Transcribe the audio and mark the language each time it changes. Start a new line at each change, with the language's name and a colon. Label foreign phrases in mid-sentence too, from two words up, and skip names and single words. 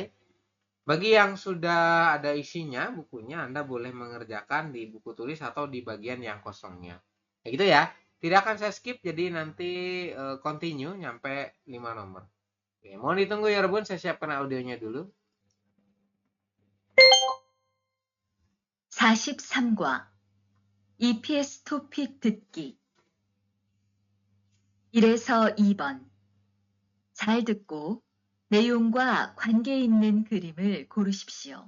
Indonesian: Bagi yang sudah ada isinya bukunya, Anda boleh mengerjakan di buku tulis atau di bagian yang kosongnya. Ya gitu ya. Tidak akan saya skip, jadi nanti continue nyampe 5 nomor. Oke, mohon ditunggu ya, Rebun. Saya siapkan audionya dulu.
Korean: 43과 EPS 토픽 듣기 1에서 2번 잘 듣고 내용과 관계 있는 그림을 고르십시오.